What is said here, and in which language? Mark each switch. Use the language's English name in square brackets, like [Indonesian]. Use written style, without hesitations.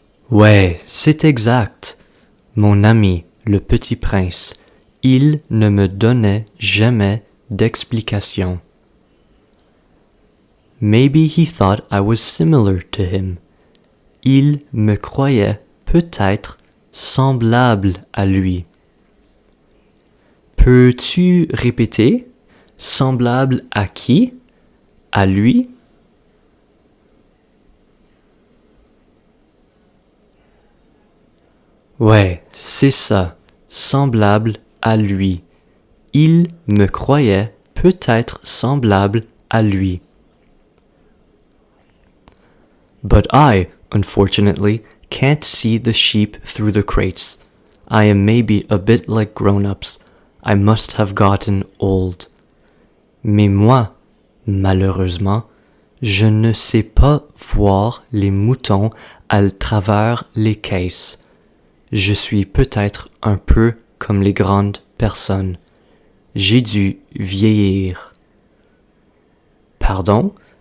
[French] Ouais, c'est exact. Mon ami, le petit prince, il ne me donnait jamais d'explication. [English] Maybe he thought I was similar to him. [French] Il me croyait peut-être semblable à lui. Peux-tu répéter? Semblable à qui? À lui? Ouais, c'est ça, semblable à lui. Il me croyait peut-être semblable à lui. [English] But I, unfortunately, can't see the sheep through the crates. I am maybe a bit like grown-ups. I must have gotten old. [French] Mais moi, malheureusement, je ne sais pas voir les moutons à travers les caisses. Je suis peut-être un peu comme les grandes personnes. J'ai dû vieillir. Pardon?